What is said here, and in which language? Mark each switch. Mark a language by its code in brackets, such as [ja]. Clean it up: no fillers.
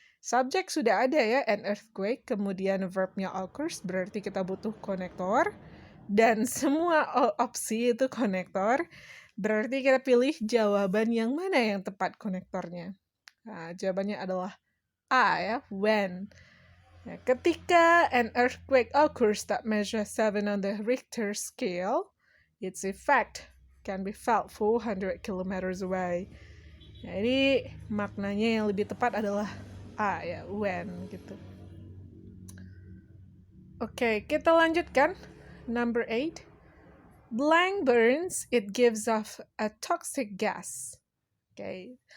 [id] Subject sudah ada ya, [en] an earthquake, [id] kemudian verbnya occurs, berarti kita butuh konektor. Dan semua opsi itu konektor, berarti kita pilih jawaban yang mana yang tepat konektornya. Nah, jawabannya adalah A ya, when. Nah, ketika [en] an earthquake occurs that measures 7 on the Richter scale, its effect can be felt 400 kilometers away. [id] Nah, ini maknanya yang lebih tepat adalah A ya, when gitu. Oke, kita lanjutkan. [en] Number 8. Blank burns, it gives off a toxic gas. Okay.